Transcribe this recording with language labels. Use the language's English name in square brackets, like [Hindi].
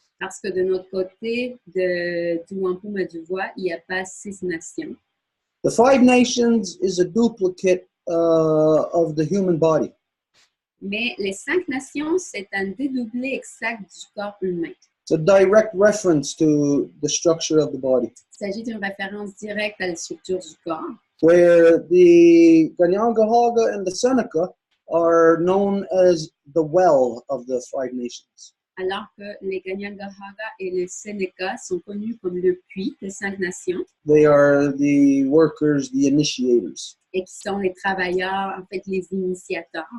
[French] Parce que de notre côté, du Wampum et du Voie, il n'y a pas 6 nations. [English] The 5 nations is a duplicate of the human body. [French] Mais les 5 nations, c'est un dédoublé exact du corps humain. [English] It's a direct reference to the structure of the body. [French] Il s'agit d'une référence directe à la structure du corps. [English] Where the Ganyangahaga and the Seneca are known as the well of the 5 nations. [French] Alors que les Ganyangahaga et les Seneca sont connus comme le puits des 5 nations. [English] They are the workers, the initiators. [French] Et qui sont les travailleurs, en fait, les initiateurs.